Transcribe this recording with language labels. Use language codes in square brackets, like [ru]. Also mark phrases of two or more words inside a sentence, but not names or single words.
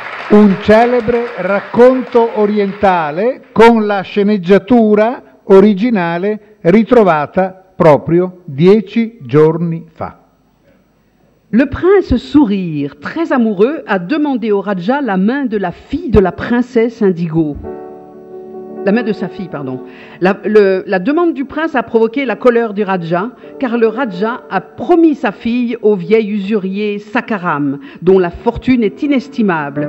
[it] un celebre racconto orientale con la sceneggiatura originale ritrovata proprio 10 giorni fa. [fr] Le prince Sourire, très amoureux, a demandé au Raja la main de la fille de la princesse Indigo. La main de sa fille, pardon. La demande du prince a provoqué la colère du Raja, car le Raja a promis sa fille au vieil usurier Sakaram, dont la fortune est inestimable.